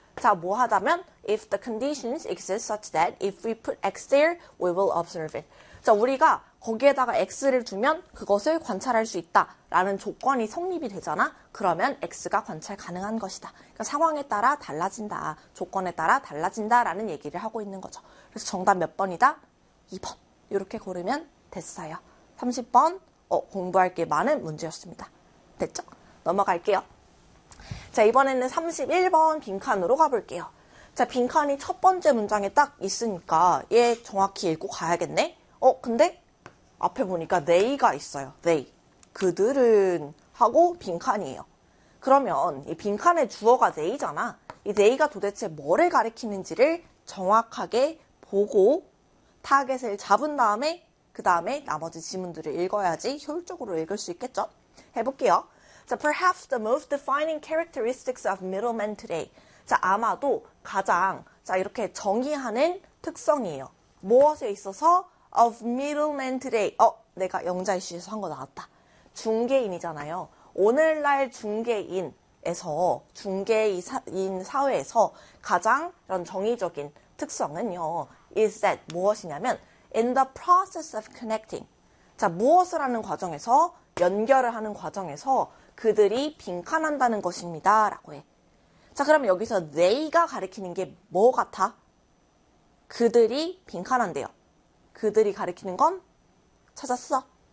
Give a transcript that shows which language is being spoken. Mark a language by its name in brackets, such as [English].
[Korean] 자, 뭐 하다면 [English] if the conditions exist such that if we put X there, we will observe it. [Korean] 자, 우리가 거기에다가 X를 두면 그것을 관찰할 수 있다 라는 조건이 성립이 되잖아? 그러면 X가 관찰 가능한 것이다. 그러니까 상황에 따라 달라진다, 조건에 따라 달라진다 라는 얘기를 하고 있는 거죠. 그래서 정답 몇 번이다? 2번. 이렇게 고르면 됐어요. 30번 공부할 게 많은 문제였습니다. 됐죠? 넘어갈게요. 자, 이번에는 31번 빈칸으로 가볼게요. 자, 빈칸이 첫 번째 문장에 딱 있으니까 얘 정확히 읽고 가야겠네. 근데 앞에 보니까 they가 있어요. they. 그들은 하고 빈칸이에요. 그러면 이 빈칸의 주어가 they잖아. 이 they가 도대체 뭐를 가리키는지를 정확하게 보고 타겟을 잡은 다음에 그 다음에 나머지 지문들을 읽어야지 효율적으로 읽을 수 있겠죠? 해볼게요. [English] 자, perhaps the most defining characteristics of middlemen today. [Korean] 자, 아마도 가장, 자, 이렇게 정의하는 특성이에요. 무엇에 있어서? [English] Of middlemen today. [Korean] 내가 영자이슈에서 한 거 나왔다. 중개인이잖아요. 오늘날 중개인 사회에서 가장 이런 정의적인 특성은요. [English] Is that [Korean] 무엇이냐면, [English] in the process of connecting. [Korean] 자, 무엇을 하는 과정에서, 연결을 하는 과정에서 그들이 빈칸한다는 것입니다. 라고 해. 자, 그럼 여기서 they가 가리키는 게 뭐 같아? 그들이 빈칸한대요. 그들이 가리키는 건 찾았어.